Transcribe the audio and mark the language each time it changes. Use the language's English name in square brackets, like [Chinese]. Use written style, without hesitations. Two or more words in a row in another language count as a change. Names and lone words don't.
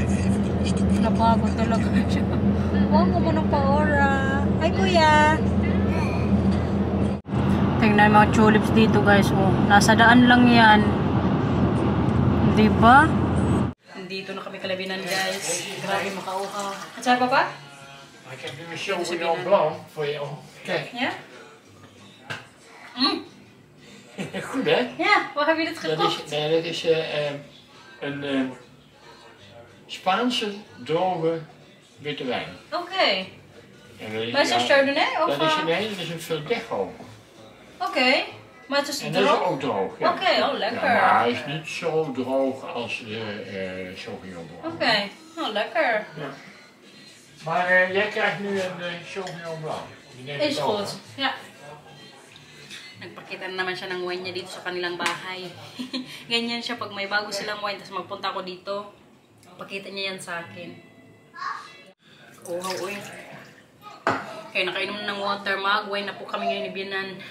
[Filipino] Napagod talaga siya. Huwag mo ng paora. Ay kuya. Tingnan mga tulips dito guys. Oh, nasa daan lang yan. Diba? Dito na kami Kalabinan guys. Grabe makauhaw. At saan pa pa? [Dutch] Ik heb nu een Sauvignon Blanc voor je. Kijk. Ja? Goed hè? Ja, waar heb je dit gekocht? Dat is een Spaanse droge witte wijn. Oké. En Maar is dat Chardonnay? Of, dat is een Verdecho. Oké. Maar het is En dat is droog? ook droog. Ja. Oké, oh lekker. Ja, maar hij is niet zo droog als de Sauvignon Blanc. Oké, oh lekker. Ja. Maar jij krijgt nu een Sauvignon Blanc. Die neemt Is het over. goed. Ja. [Filipino] Nagpakita na naman siya ng wine niya dito sa kanilang bahay. Ganyan siya pag may bago silang wine, tapos magpunta ako dito. Pakita niya yan sa akin. Uhaw, uy. Kaya nakainom ng water, mag-wine na po kami ngayon ni Bianan.